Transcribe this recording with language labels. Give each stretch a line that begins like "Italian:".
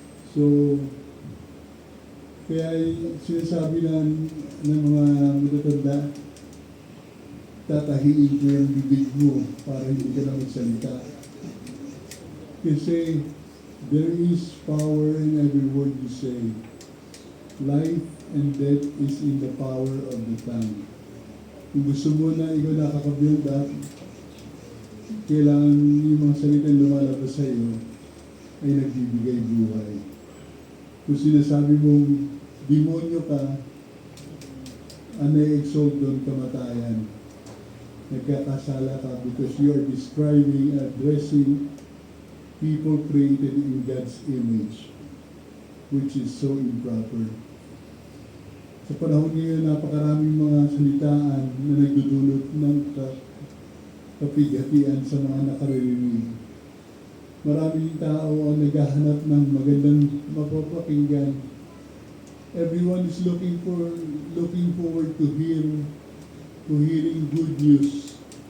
Filipino: So, kaya sinasabi ng mga matatanda, tatahiin ko yung bibig mo para hindi ka na magsalita.
English: Kasi there is power in every word you say. Life and death is in the power of the tongue.
Filipino: Kung gusto mo na ikaw nakaka-build up, kailangan yung mga salitang lumalabas sa iyo ay nagbibigay buhay. Kung sinasabi mong demonyo ka, ang na-exalt doon kamatayan. Nagkakasala ka
English: because you are describing, addressing people created in God's image, which is so improper.
Filipino: Sa panahon ngayon, napakaraming mga salitaan na nagdudulot ng kapighatian sa mga nakaririnig. Maraming tao ang naghahanap ng magandang mapapakinggan.
English: Everyone is looking forward to hearing good news.